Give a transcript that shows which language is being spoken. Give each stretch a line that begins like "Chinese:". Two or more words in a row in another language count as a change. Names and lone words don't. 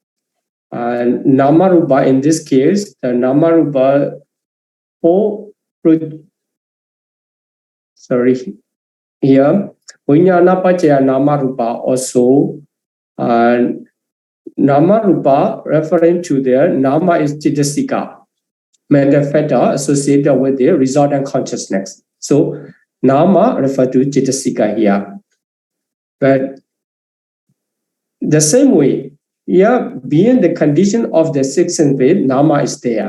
English: in this case, the
Pali: nama rupa,
English: here,
Pali: Vijnana Pacaya nama rupa
English: also,
Pali: nama rupa
English: referring to the nama is Chittasika, mental fetter associated with the resultant consciousness. So nama refer to Chittasika here. But The same way, yeah, being the condition of the sixth sense base, nama is there.